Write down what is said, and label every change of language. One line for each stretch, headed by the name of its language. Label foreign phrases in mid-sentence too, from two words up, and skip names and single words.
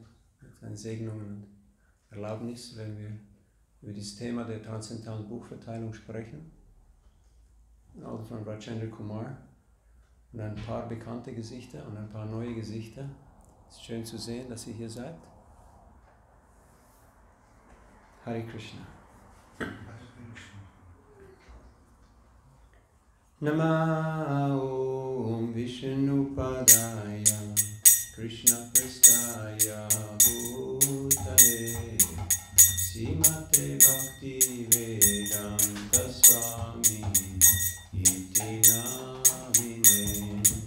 German: Seine Segnungen und Erlaubnis, wenn wir über das Thema der transzendentalen Buchverteilung sprechen. Also von Rajendra Kumar und ein paar bekannte Gesichter und ein paar neue Gesichter. Es ist schön zu sehen, dass ihr hier seid.
Sanskrit: Hare Krishna. Nama Om Vishnupadaya Krishna Prestaya Bhutale Srimate Bhakti Vedanta Swami Iti Namine.